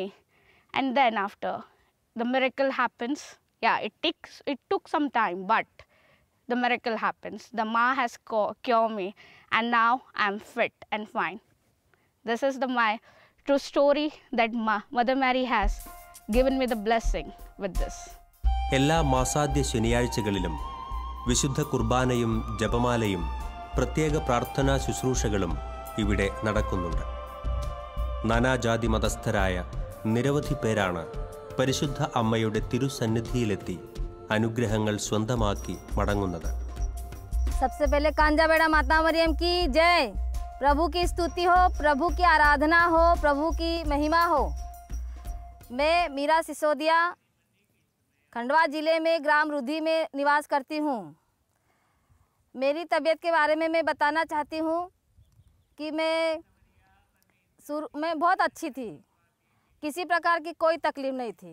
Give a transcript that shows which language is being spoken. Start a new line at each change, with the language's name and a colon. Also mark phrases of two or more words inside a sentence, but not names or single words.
English: And then after the miracle happens. Yeah, it took some time, but the miracle happens. The ma has cured me, and now I'm fit and fine. This is my true story that Mother Mary has given me the blessing with this.
Malayalam: എല്ലാ മാസാദ്യ ശനിയാഴ്ചകളിലും വിശുദ്ധ കുർബാനയും ജപമാലയും പ്രത്യേക പ്രാർത്ഥനാ ശുശ്രൂഷകളും ഇവിടെ നടക്കുന്നുണ്ട്. നാനാജാതി മതസ്ഥരായ നിരവധി പേരാണ് പരിശുദ്ധ അമ്മയുടെ തിരുസന്നിധിയിലെത്തി അനുഗ്രഹങ്ങൾ സ്വന്തമാക്കി മടങ്ങുന്നത്.
Hindi: सबसे पहले कांजाबेड़ा माता मरियम की जय, प्रभु की स्तुति हो, प्रभु की आराधना हो, प्रभु की महिमा हो। मैं मीरा सिसोदिया खंडवा ज़िले में ग्राम रुधि में निवास करती हूँ। मेरी तबीयत के बारे में मैं बताना चाहती हूँ कि मैं बहुत अच्छी थी, किसी प्रकार की कोई तकलीफ़ नहीं थी।